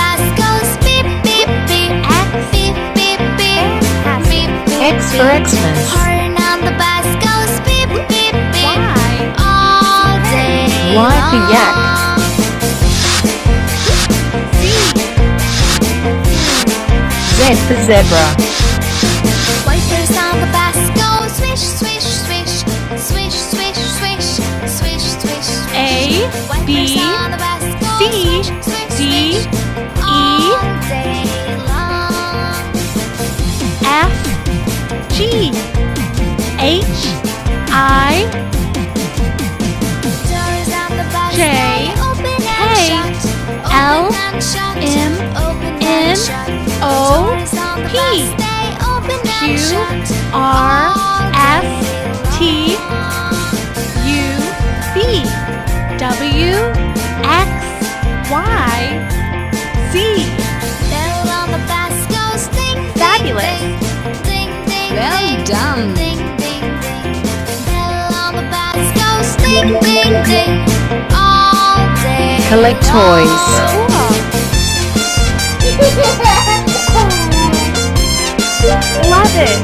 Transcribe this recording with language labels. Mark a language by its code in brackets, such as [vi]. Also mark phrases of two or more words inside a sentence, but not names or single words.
[en] X for Xmas. Y for yak. Z for zebra. Wipers on the bus go swish, swish, swish, swish, swish, swish, swish, swish. A, B, C, D, E, F, G, H, I, J, K, L, M, N, O, P, Q, R, S, T, U, V, W, X, Y, Z. Fabulous. Well done. Collect toys. Love it.